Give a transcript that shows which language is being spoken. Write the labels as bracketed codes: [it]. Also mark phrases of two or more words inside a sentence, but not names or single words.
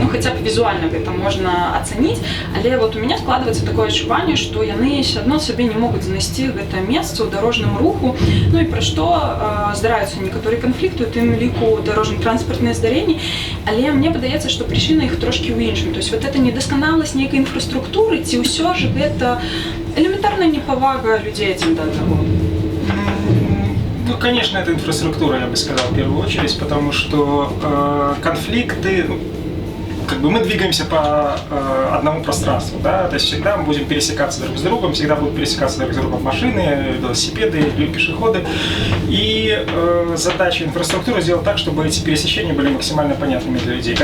[be] Ну, хаця б візуальна гэта можна ацаніць, але [ru] вот у меня [be] складваецца такое адчуванне, што яны ўсё адно сабе не могуць знайсці гэта месца ў дарожным руху. Ну і пра што здараюцца некаторыя канфлікты, у тым ліку дарожна-транспартныя здарэнні, але мне падаецца, што прычына іх трошкі ў іншым. [ru] То есть [be] вот эта недасканаласць нейкай інфраструктуры, ці ўсё ж гэта элементарная непавага людзей адзін да аднаго. Ну, [ru] конечно, это инфраструктура, я бы сказал, в первую очередь, потому что конфликты, как бы мы двигаемся по одному пространству, да, то есть всегда мы будем пересекаться друг с другом, всегда будут пересекаться друг с другом машины, велосипеды, пешеходы, и задача инфраструктуры сделать так, чтобы эти пересечения были максимально понятными для людей.